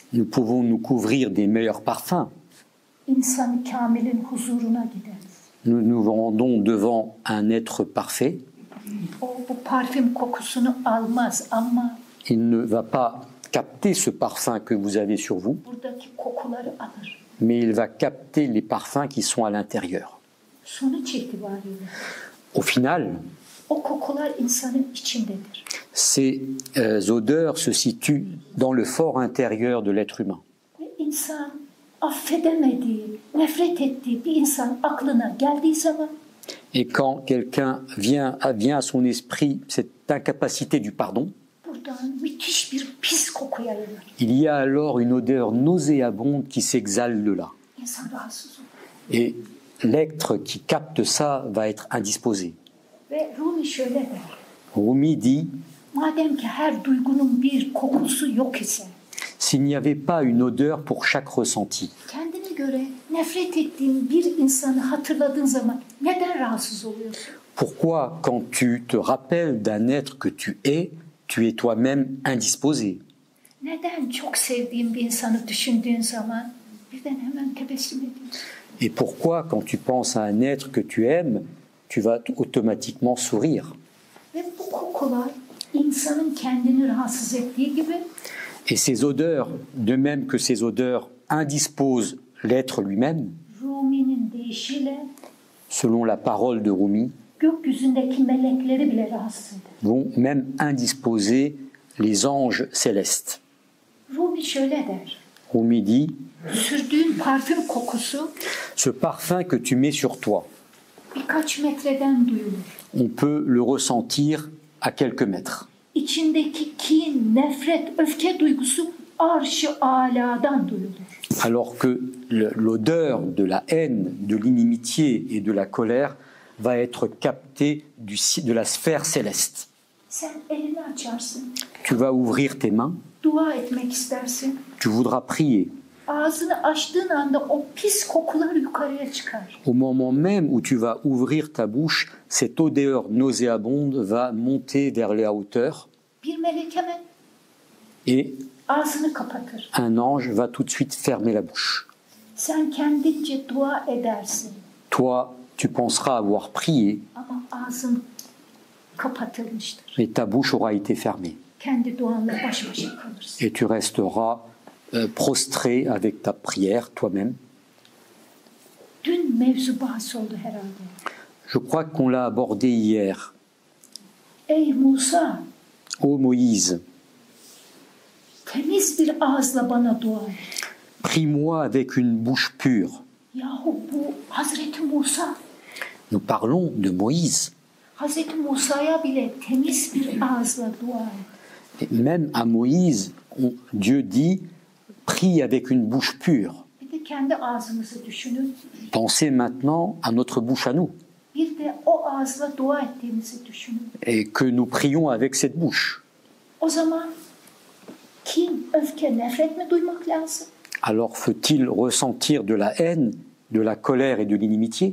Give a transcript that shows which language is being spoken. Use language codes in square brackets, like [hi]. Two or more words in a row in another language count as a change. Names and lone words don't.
[fr] Nous pouvons nous couvrir des meilleurs parfums. [tr] İnsan kamilin huzuruna gideriz. [fr] Nous nous rendons devant un être parfait. [tr] O bu parfüm kokusunu almaz ama [fr] Il ne va pas capter ce parfum que vous avez sur vous, [tr] buradaki kokuları alır. [fr] mais il va capter les parfums qui sont à l'intérieur. [tr] Sonuç itibariyle [fr] Au final, [tr] o kokular insanın içindedir. [fr] ces odeurs se situent dans le fort intérieur de l'être humain. [tr] Ve insan affedemediği, nefret ettiği bir insan aklına geldiği zaman [fr] Et quand quelqu'un vient à son esprit cette incapacité du pardon, [tr] buradan müthiş bir pis koku yayılır. [fr] il y a alors une odeur nauséabonde qui s'exhale de là. [tr] İnsan rahatsız olur. [fr] Et l'être qui capte ça va être indisposé. [tr] Ve Rumi şöyle der. [fr] Rumi dit, [tr] Madem ki her duygunun bir kokusu yok ise, [fr] s'il n'y avait pas une odeur pour chaque ressenti, [tr] kendine göre nefret ettiğin bir insanı hatırladığın zaman neden rahatsız oluyorsun? [fr] pourquoi quand tu te rappelles d'un être que tu es toi-même indisposé? [tr] Neden çok sevdiğin bir insanı düşündüğün zaman birden hemen tebessüm ediyorsun? [fr] Et pourquoi quand tu penses à un être que tu aimes, tu vas automatiquement sourire? [tr] Ve bu kokular insanın kendini rahatsız ettiği gibi [fr] Et ces odeurs, de même que ces odeurs indisposent l'être lui-même, [tr] Rumi'nin deyişiyle [fr] selon la parole de Rumi, [tr] gökyüzündeki melekleri bile rahatsız eder. [fr] vont même indisposer les anges célestes. [tr] Rumi şöyle der. [fr] Rumi dit, [tr] Sürdüğün parfüm kokusu [fr] ce parfum que tu mets sur toi, [tr] birkaç metreden duyulur. [fr] on peut le ressentir à quelques mètres. [tr] İçindeki kin, nefret, öfke duygusu arş-ı âlâdan duyulur. [fr] Alors que l'odeur de la haine, de l'inimitié et de la colère va être captée de la sphère céleste. [tr] Sen elini açarsın, [fr] Tu vas ouvrir tes mains, [tr] dua etmek istersin. [fr] tu voudras prier. [tr] Ağzını açtığın anda o pis kokular yukarıya çıkar. [fr] Au moment même où tu vas ouvrir ta bouche, cette odeur nauséabonde va monter vers les hauteurs [tr] Bir melek hemen [fr] et [tr] ağzını kapatır. [fr] un ange va tout de suite fermer la bouche. [tr] Sen kendince dua edersin [fr] Toi, tu penseras avoir prié, [tr] ama ağzın kapatılmıştır. [fr] mais ta bouche aura été fermée. [tr] Kendi duanla baş başa kalırsın. [fr] Et tu resteras prostré avec ta prière toi-même. [tr] Dün mevzu bahs oldu herhalde. [fr] Je crois qu'on l'a abordé hier. [tr] Ey Musa, [fr] Ô Moïse, [tr] temiz bir ağızla bana dua et. [fr] prie-moi avec une bouche pure. [tr] Yahu bu Hazreti Musa. [fr] Nous parlons de Moïse. [tr] Hazreti Musa'ya bile temiz bir ağızla dua et. [fr] Et même à Moïse, Dieu dit, prie avec une bouche pure. [tr] Bir de kendi ağzımızı düşünün. [fr] Pensez maintenant à notre bouche à nous [tr] Bir de o ağızla dua ettiğimizi düşünün. [fr] et que nous prions avec cette bouche. [tr] O zaman kin, öfke, nefret mi duymak lazım? [fr] Alors faut-il ressentir de la haine, de la colère et de l'inimitié